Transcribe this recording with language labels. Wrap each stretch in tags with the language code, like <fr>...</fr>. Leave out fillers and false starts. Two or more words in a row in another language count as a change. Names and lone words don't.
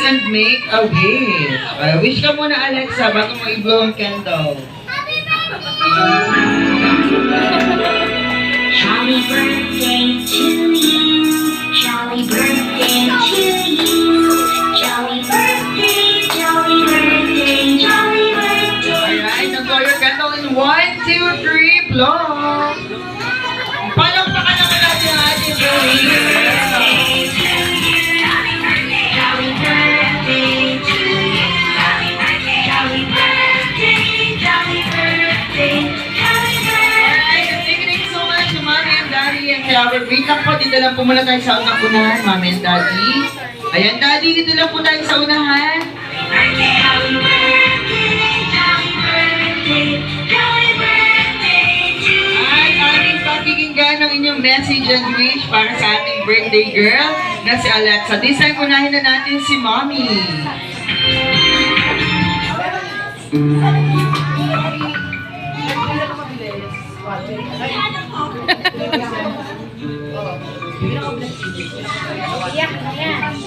<en>make a wish.</en> <tl>Wish ka muna, Alexa, bago mo i-blow ang candle.</tl> <en>Jolly birthday to you. Jolly birthday to you. Jolly birthday, jolly birthday, jolly birthday. Alright, now-blow your candle in 1, 2, 3, blow!</en> <tl>Palakpakan naman natin ang ating birthday.</tl> <en>Jolly birthday to you. Jolly birthday, jolly birthday, jolly birthday. Alright, thank you so much to Mommy and Daddy and kay our wait</en> <tl>lang po, dito lang po muna tayo sa unang-unahan,</tl> <en>Mommy and Daddy.</en> <tl>Ayan, Daddy, dito lang po tayo sa unahan.</tl> <en>Jolly birthday, jolly birthday, jolly birthday to you.</en> <tl>At ating pakikinggan ng inyong</tl> <en>message and wish</en> <tl>para sa ating birthday girl na si Alexa.</tl> <en>This time,</en> <tl>unahin na natin si Mommy. Iyak na yan.</tl>